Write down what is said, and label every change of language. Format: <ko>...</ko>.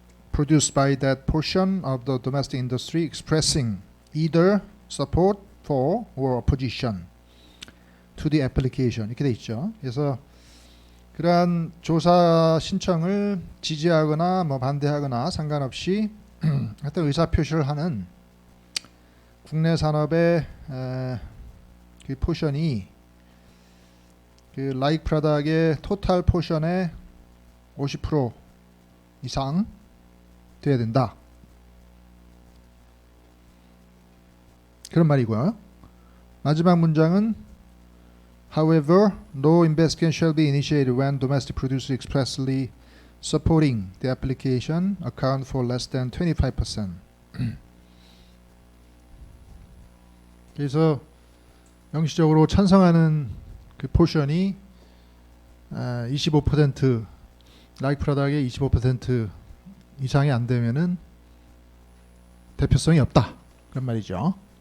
<en>Produced by that portion of the domestic industry expressing either support for or opposition to the application</en> <ko>이렇게 돼 있죠. 그래서 그러한 조사 신청을 지지하거나 뭐 반대하거나 상관없이 어떤 의사 표시를 하는 국내 산업의 그 포션이 그 라이크 프로덕트의 토탈 포션의 50% 이상 돼야 된다. 그런 말이고요. 마지막 문장은</ko> <en>However, no investigation shall be initiated when domestic producers expressly supporting the application account for less than 25%.</en> <ko>그래서 명시적으로 찬성하는 그 포션이 25% like 프로덕트의 25% 이상이 안 되면은 대표성이 없다 그런 말이죠.</ko>